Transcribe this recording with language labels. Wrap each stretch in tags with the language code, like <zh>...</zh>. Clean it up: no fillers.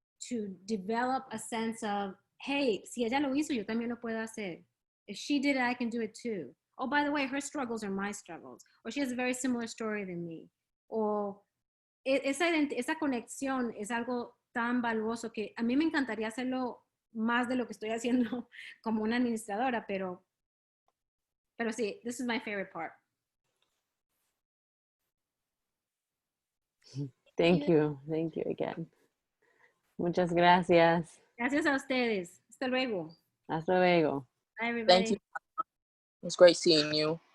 <en>to develop a sense of, hey,</en> <es>si ella lo hizo, yo también lo puedo hacer.</es> <en>If she did it, I can do it too. Oh, by the way, her struggles are my struggles. Or she has a very similar story than me.</en> <es>O esa conexión es algo tan valioso que a mí me encantaría hacerlo más de lo que estoy haciendo como una administradora, pero sí,</es> <en>this is my favorite part. Thank you again.</en> <es>Muchas gracias. Gracias a ustedes. Hasta luego. Hasta luego.</es> <en>Bye, everybody. Thank you. It was great seeing you.</en>